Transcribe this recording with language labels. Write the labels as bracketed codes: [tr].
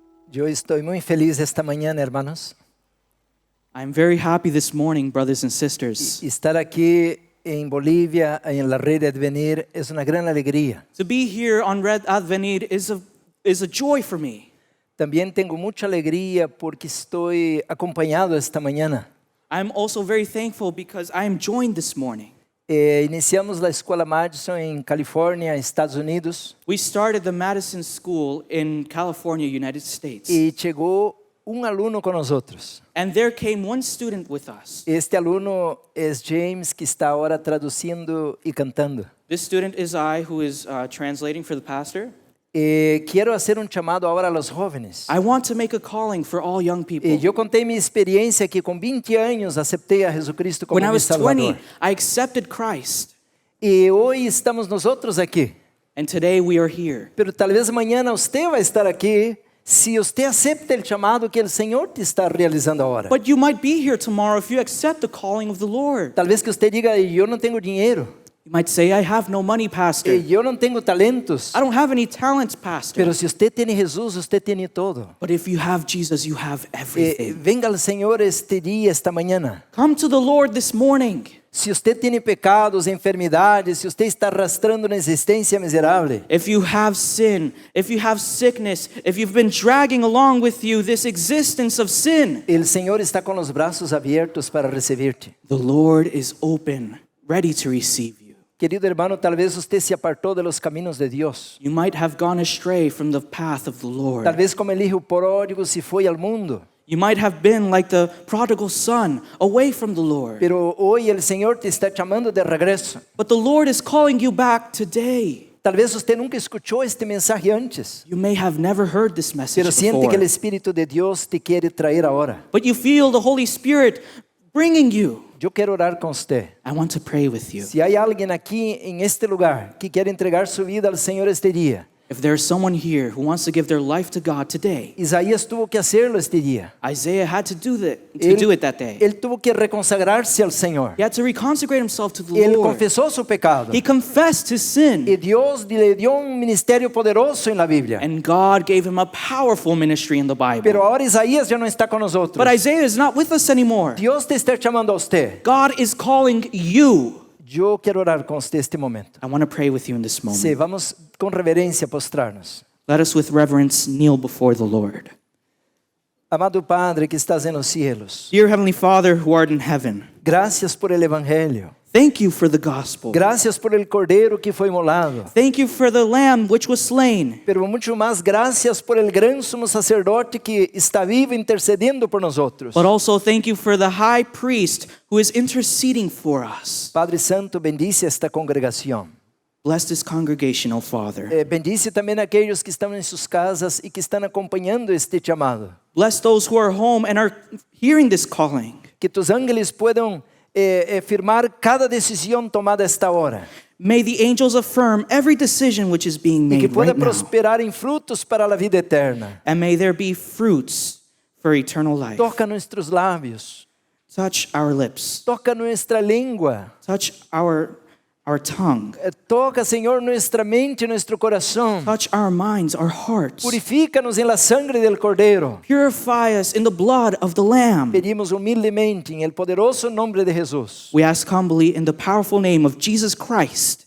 [es] Yo estoy muy feliz esta mañana, hermanos. [en] I'm very happy this morning, brothers and sisters. [es] Estar aquí en Bolivia, en la Red Advenir, es una gran alegría. [en] To be here on Red Advenir is a joy for me. [es] También tengo mucha alegría porque estoy acompañado esta mañana. [en] I'm also very thankful because I am joined this morning. [es] Iniciamos la Escuela Madison en California, Estados Unidos, [en] We started the Madison School in California, United States. [es] y llegó un alumno con nosotros. [en] And there came one student with us. [es] Este alumno es James, que está ahora traduciendo y cantando. [en] This student is I, who is translating for the pastor. [es] Quiero hacer un llamado ahora a los jóvenes. [en] I want to make a calling for all young people. [es] Yo conté mi experiencia que con 20 años acepté a Jesucristo como [en] When I [es] mi [en] was 20, [es] Salvador. [en] I accepted Christ. [es] Y hoy estamos nosotros aquí. [en] And today we are here. [es] Pero tal vez mañana usted va a estar aquí si usted acepta el llamado que el Señor te está realizando ahora. [en] But you might be here tomorrow if you accept the calling of the Lord. [es] Tal vez que usted diga, yo no tengo dinero, [en] You might say, I have no money, pastor. [es] yo no tengo talentos. [en] I don't have any talents, pastor. [es] Pero si usted tiene Jesús, usted tiene todo. [en] But if you have Jesus, you have everything. [es] Venga al Señor este día, esta mañana. [en] Come to the Lord this morning. [es] Si usted tiene pecados, enfermidades, si usted está arrastrando una existencia miserable, [en] If you have sin, if you have sickness, if you've been dragging along with you this existence of sin, [es] el Señor está con los brazos abiertos para recibirte. [en] the Lord is open, ready to receive you. [es] Querido hermano, tal vez usted se apartó de los caminos de Dios. [en] You might have gone astray from the path of the Lord. [es] Tal vez como el hijo pródigo se fue al mundo. [en] You might have been like the prodigal son, away from the Lord. [es] Pero hoy el Señor te está llamando de regreso. [en] But the Lord is calling you back today. [es] Tal vez usted nunca escuchó este mensaje antes, [en] You may have never heard this message [es] pero siente que el [en] before. [es] Espíritu de Dios te quiere traer ahora. [en] But you feel the Holy Spirit bringing you. [es] Yo quiero orar con usted. [en] I want to pray with you. [es] Si hay alguien aquí en este lugar que quiere entregar su vida al Señor este día, [en] If there's someone here who wants to give their life to God today, [es] Isaías tuvo que hacerlo este día. [en] Isaiah had to do it that day. [es] Él tuvo que reconsagrarse al Señor. [en] He had to reconsecrate himself to the [es] Él [en] Lord. [es] confesó su pecado. [en] He confessed his sin, [es] Y Dios le dio un ministerio poderoso en la Biblia. [en] and God gave him a powerful ministry in the Bible. [es] Pero ahora Isaías ya no está con nosotros. [en] But Isaiah is not with us anymore. [es] Dios te está llamando a usted. [en] God is calling you. [es] Yo quiero orar con usted este momento. [en] I want to pray with you in this moment. [es] Sí, vamos con reverencia a postrarnos. [en] Let us with reverence kneel before the Lord. [es] Amado Padre que estás en los cielos, [en] Dear Heavenly Father who art in heaven, [es] gracias por el Evangelio. [en] thank you for the gospel. [es] Gracias por el Cordero que [pt] foi imolado. [en] Thank you for the lamb which was slain. [es] Pero mucho más gracias por el gran sumo sacerdote que está vivo intercediendo por nosotros. [en] But also thank you for the high priest who is interceding for us. [es] Padre Santo, bendice esta congregación. [en] Bless this congregation, O Father. [pt] Bendice também aqueles que estão em suas casas e que estão acompanhando este chamado. [en] Bless those who are home and are hearing this calling. [es] Que tus ángeles puedan firmar cada decisão tomada a esta hora. [en] May the angels affirm every decision which is being [pt] E que [en] made [es] pueda [en] right now. [pt] prosperar em frutos para a vida eterna. [en] And may there be fruits for eternal life. [pt] Toca nossos lábios. [en] Touch our lips. [es] Toca nuestra língua. [en] Touch our tongue. [es] Toca, Senhor, nuestra mente, nuestro coração. [en] Touch our minds, our hearts. [pt] Purifica-nos em [es] la sangre del [pt] Cordeiro. [en] Purify us in the blood of the Lamb. [es] Pedimos humildemente em el poderoso nome de Jesus, [en] We ask humbly in the powerful name of Jesus Christ,